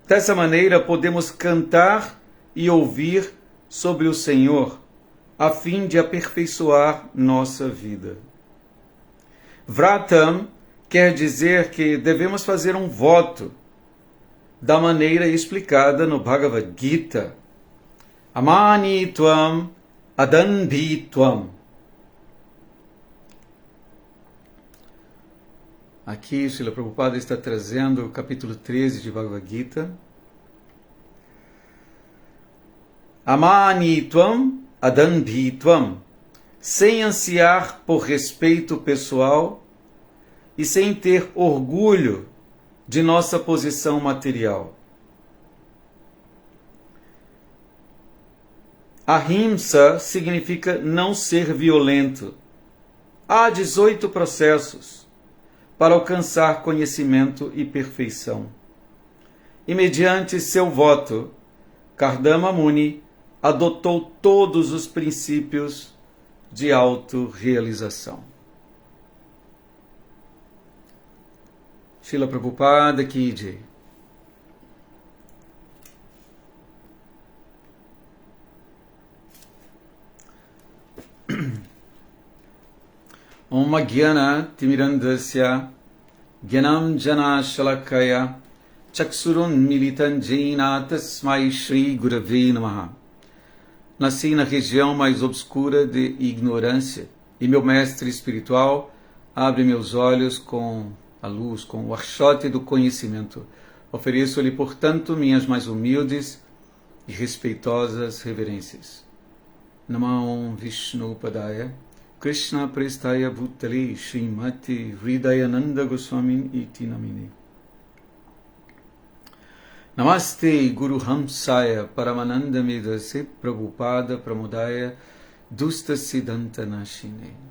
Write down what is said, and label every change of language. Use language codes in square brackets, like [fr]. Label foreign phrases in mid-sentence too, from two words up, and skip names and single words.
[pt] Dessa maneira, podemos cantar e ouvir sobre o Senhor, a fim de aperfeiçoar nossa vida. Vratam quer dizer que devemos fazer um voto, da maneira explicada no Bhagavad Gita. [sa] Amani tvam adanbhi tvam. [pt] Aqui, Srila Prabhupada está trazendo o capítulo 13 de Bhagavad Gita. [sa] Amani tvam adanbhi tvam. [pt] Sem ansiar por respeito pessoal e sem ter orgulho de nossa posição material. Ahimsa significa não ser violento. Há 18 processos para alcançar conhecimento e perfeição. E mediante seu voto, Kardama Muni adotou todos os princípios de autorrealização. [hi] Srila Prabhupada Ki Jai. [sa] Om Jnana Timirandasya Jnanam Jana Shalakaya Chaksurun Militan Jena Tasmai Shri Gurave Namaha. [pt] Nasci na região mais obscura de ignorância e meu mestre espiritual abre meus olhos com a luz, com o archote do conhecimento. Ofereço-lhe, portanto, minhas mais humildes e respeitosas reverências. [sa] Namo Vishnu Padaya Krishna Prestaya Bhutale Srimati Hridayananda Goswamin Iti Namine. Namaste Guru Hamsaya Paramananda Medase Prabhupada Pramodaya Dusta Siddhanta Nashine.